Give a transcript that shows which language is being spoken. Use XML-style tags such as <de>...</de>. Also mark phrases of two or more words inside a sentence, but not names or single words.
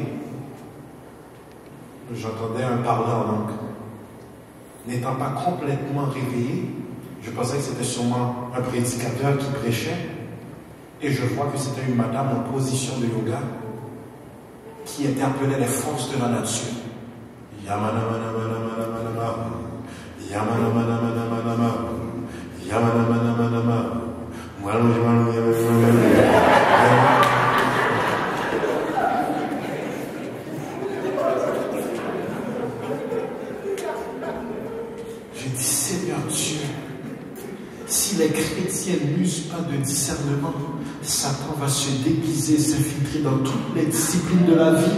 <fr>J'entendais un parler en langue. N'étant pas complètement réveillé, je pensais que c'était sûrement un prédicateur qui prêchait. Et je vois que c'était une madame en position de yoga qui interpellait les forces de la nature. Yamana mana mana mana mana mana. Yamana mana mana mana mana. Yamana mana mana mana. Je dis, Seigneur Dieu, si les chrétiens n'usent pas de discernement, Satan va se déguiser, s'infiltrer dans toutes les disciplines de la vie.</fr>